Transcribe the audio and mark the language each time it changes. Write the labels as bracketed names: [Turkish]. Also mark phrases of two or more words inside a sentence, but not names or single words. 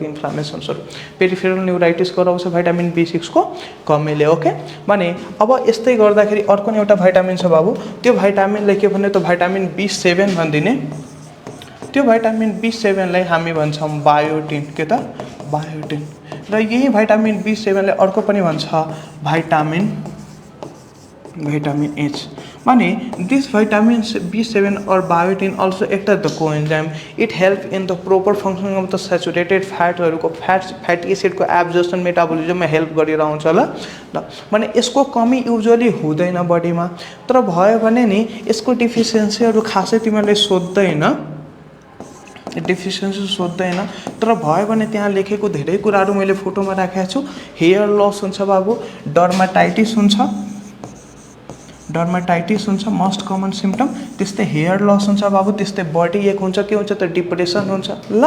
[Nepali] इन्फ्लामेसन्सहरू [English] peripheral neuritis [Nepali] गराउँछ भिटामिन B6 को कमीले ओके भने अब यस्तै गर्दाखेरि अर्को एउटा भिटामिन छ बाबु त्यो भिटामिनलाई के भन्ने त भिटामिन B7 भन्दिने त्यो भिटामिन B7 लाई हामी भन्छौँ बायोटिन के त बायोटिन र यही भिटामिन B7 लाई अर्को पनि भन्छ भिटामिन H माने [English] this vitamin B7 or biotin also act as the coenzyme. It helps in the proper functioning of the saturated fat [Nepali] को [English] fatty acid [Nepali] को [English] absorption metabolism [Nepali] में help गरिरहन्छ ल माने यसको कमी युजुअली हुँदैन बडीमा तर भयो भने नि यसको डिफिसियन्सीहरु खासै तिमीले सोध्दैन तर भयो भने त्यहाँ लेखेको धेरै कुराहरु मैले फोटोमा राखेको छु हेयर लस हुन्छ बाबु डर्माटाइटिस हुन्छ डर्माटाइटिस हुन्छ [English] most common symptom, [Nepali] त्यस्तै हेयर लस हुन्छ बाबु, त्यस्तै बडी एक हुन्छ, के हुन्छ त डिप्रेसन हुन्छ ल।